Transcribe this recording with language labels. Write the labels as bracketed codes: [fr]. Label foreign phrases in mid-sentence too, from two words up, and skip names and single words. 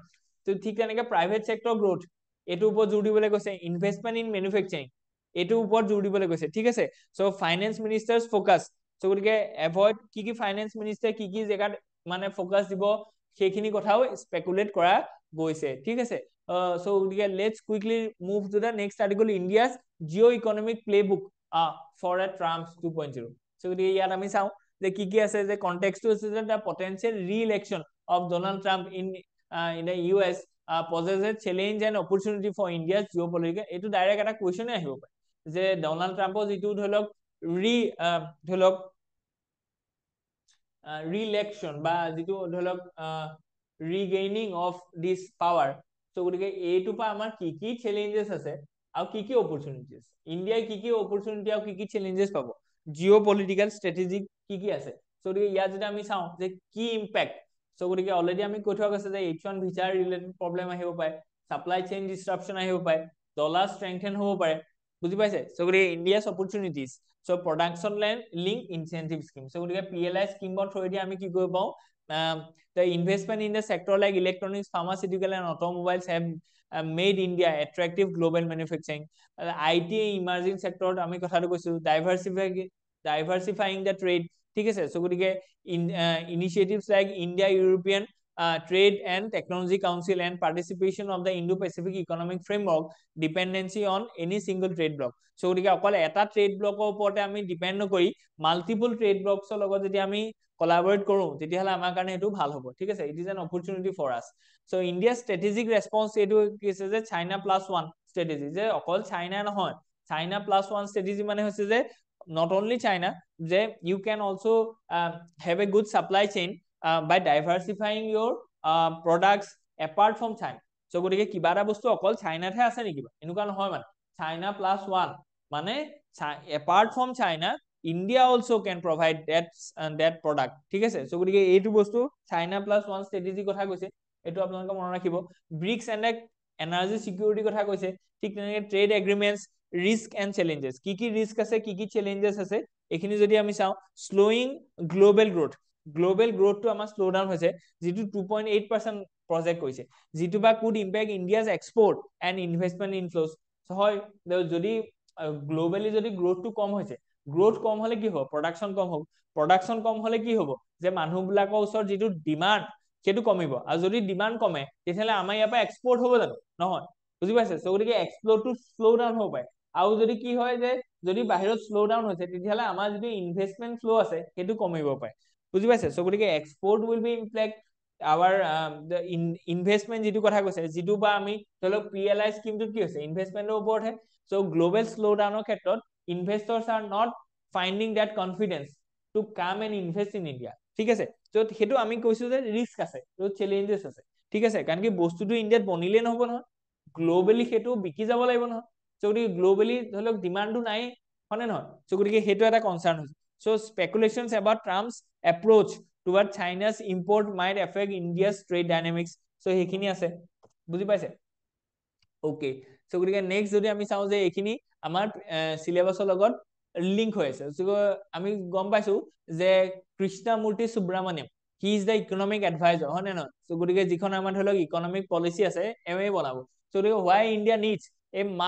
[as] তো ঠিক তেনেকে [en] private sector growth, [as] এইটোৰ ওপৰত জোৰ দিবলৈ কৈছে। [en] investment in manufacturing, [as] এইটোৰ ওপৰত জোৰ দিবলৈ কৈছে, ঠিক আছে। [en] so finance minister's focus, [as] সো গতিকে এভইড কি [en] finance minister [as] কি জেগাত মানে ফ'কাছ দিব, সেইখিনি কথাও স্পেকুলেট কৰা গৈছে, ঠিক আছে। সো গতিকে [en] let's quickly move to the next article, India's geo economic playbook for a Trump 2.0. [as] সো গতিকে ইয়াত আমি চাওঁ যে কি আছে, যে কনটেক্সটো আছে যে [en] the potential re-election of Donald Trump in the US poses a challenge and opportunity for India's geopolitical, [as] এইটো ডাইৰেক্ট এটা কুৱেশ্যনে আহিব পাৰে, যে ডনাল্ড ট্ৰাম্পৰ যিটো ধৰি লওক ধৰি লওক ৰি-ইলেকশ্যন বা যিটো ধৰি লওক [en] regaining of this power. [as] সো গতিকে এইটোৰ পৰা আমাৰ কি চেলেঞ্জেছ আছে আৰু কি অপৰচুনিটি আছে, ইণ্ডিয়াই কি অপৰচুনিটি আৰু কি চেলেঞ্জেছ পাব, [en] geo political strategy [as] কি আছে। সো গতিকে ইয়াত যদি আমি চাওঁ যে কি ইম্পেক্ট, সো গতিকে অলৰেডি আমি কৈ থোৱা গৈছে যে H1 ভিছাৰ ৰিলেটেড প্ৰব্লেম আহিব পাৰে, [en] supply chain disruption [as] আহিব পাৰে, [en] dollar strengthen [as] হ'ব পাৰে, বুজি পাইছে সো গতিকে [en] India's opportunities so production link incentive scheme [as] সো গতিকে PLI স্কিমৰ থ্ৰুদি আমি কি কৰিব পাওঁ [en] the investment in the sector like electronics pharmaceutical and automobiles have made India attractive global manufacturing IT emerging sector [as] আমি কথাটো কৈছো [en] diversifying the trade [as] ঠিক আছে সো গতিকে [en] initiatives like India European Trade and Technology Council and participation of the Indo-Pacific Economic Framework dependency on any single trade block so [as] গতিকে অকল এটা ট্ৰেড ব্লকৰ ওপৰতে আমি ডিপেন্ড নকৰি মাল্টিপল ট্ৰেড ব্লকছৰ লগত যদি আমি collaborate কৰো তেতিয়াহলে আমাৰ কাৰণে এটো ভাল হ'ব ঠিক আছে [en] it is an opportunity for us so India strategic response [as] এটো কি আছে যে [en] China +1 strategy [as] যে অকল চাইনা নহয় [en] China +1 strategy [as] মানে হৈছে যে [en] not only China [as] যে [en] you can also have a good supply chain by diversifying your products apart from China so [as] গতিকে কিবা এটা বস্তু অকল চাইনাতহে আছে নেকি এনেকুৱা নহয় মানে China +1 মানে [en] apart from China India also can provide that product [as] ঠিক আছে সো গতিকে এইটো বস্তু [en] China +1 strategy [as] কথা কৈছে এটো আপোনালোকে মনত ৰাখিব [en] BRICS and energy security [as] কথা কৈছে ঠিক তেনেকৈ [en] trade agreements risk and challenges [as] কি risk আছে কি challenges আছে এখিনি যদি আমি চাও [en] slowing global growth to [as] আমাৰ slow down হৈছে যেটো 2.8% project কৈছে যেটো বা [en] could impact India's export and investment inflows [as] হয় যদি গ্লোবালি যদি গ্রোথ টু কম হৈছে গ্রোথ কম হলে কি হ'ব প্ৰডাকশন কম হ'ব প্ৰডাকশন কম হলে কি হ'ব যে মানুহবিলাকৰ ওচৰত যেটো ডিমান্ড সেটো কমিব আৰু যদি ডিমান্ড কমে তেতিয়ালে আমাৰ ইয়াৰ পৰা এক্সপোৰ্ট হ'ব জানো নহয় বুজি পাইছে সো গতিকে এক্সপোৰ্ট টু [en] slow down [as] হ'ব পাৰে আৰু যদি কি হয় যে যদি বাহিৰত [en] slow down [as] হৈছে তেতিয়ালে আমাৰ যেটো [en] investment flow [as] আছে সেটো কমিব পাৰে বুজি পাইছে সো গতিকে [en] export will be impact our the investment [as] যেটো কথা কৈছে যেটো বা আমি ধৰক PLI স্কিমটো কি হৈছে ইনভেষ্টমেন্টৰ ওপৰতহে so [en] global slowdownৰ [as] ক্ষেত্ৰত [en] investors are not finding that confidence to come and invest in India [as] ঠিক আছে তো হেতু আমি কৈছো যে ৰিস্ক আছে তো চ্যালেঞ্জেস আছে ঠিক আছে কাৰণ কি বস্তুটো ইন্ডিয়াত বনিলে নহব নহয় গ্লোবালি হেতু বিকি যাব লাগিব নহয় so গতিকে গ্লোবালি ধৰক ডিমান্ডটো নাই হনে নহয় so গতিকে হেতু এটা কনসার্ন হৈছে [en] so speculations about Trump's approach toward China's import might affect India's trade dynamics [as] so হেখিনি আছে বুজি পাইছে ওকে সো গতিকে নেক্সট যদি আমি চাও যে এখিনি আমাৰ সিলেবাসৰ লগত লিংক হৈ আছে সো আমি গম পাইছো যে কৃষ্ণমূৰ্তি সুব্ৰমণ্যম [en] he is the economic advisor [as] হয় না সো গতিকে যিখন আমাৰ ধৰক [en] economic policy [as] আছে এমএ বনাব সো গতিকে [en] why India needs a